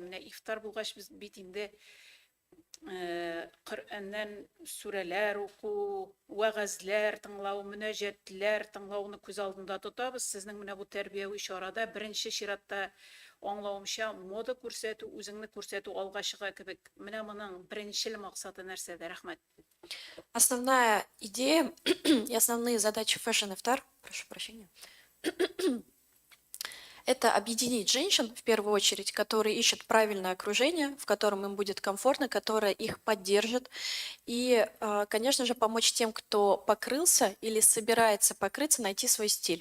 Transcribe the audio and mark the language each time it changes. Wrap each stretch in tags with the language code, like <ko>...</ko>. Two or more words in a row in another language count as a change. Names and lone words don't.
<tt>Менә ифтар булгач без бит инде Коръәннән сүрәләр уку, вәгазьләр тыңлау, мөнәҗәтләр тыңлауны күз алдында тотабыз. Сезнең менә бу тәрбияви чарада беренче чиратта аңлавымча мода күрсәтү, үзеңне күрсәтү алга чыга кебек. Менә моның беренчел максаты нәрсәдә? Рәхмәт.</tt> <ru>Основная идея и основные задачи Fashion Iftar, прошу прощения, это объединить женщин, в первую очередь, которые ищут правильное окружение, в котором им будет комфортно, которое их поддержит. И, конечно же, помочь тем, кто покрылся или собирается покрыться, найти свой стиль.</ru>